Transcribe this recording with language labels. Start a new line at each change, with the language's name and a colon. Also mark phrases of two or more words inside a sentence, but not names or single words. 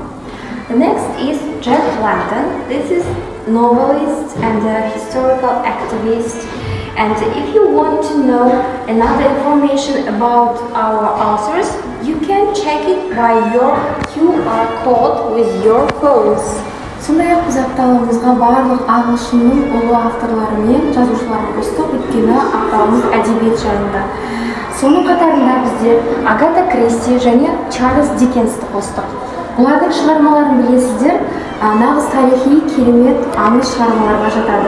English: The next is Jack London. This is novelist and a historical activist. And if you want to know another information about our authors, you can check it by your QR code with your phones.
Kazakh: Сондай-ақ біз апталығымызға барлық ағылшынның ұлы авторлары мен жазушыларын қостық, өйткені апталығымыз әдебиет жайында. Соның қатарында біздер Агата Кристи және Чарльз Диккенсті қостық. Бұлардың шығармаларын білесіздер, нағыз тарихи керемет аңыз шығармаларға жатады.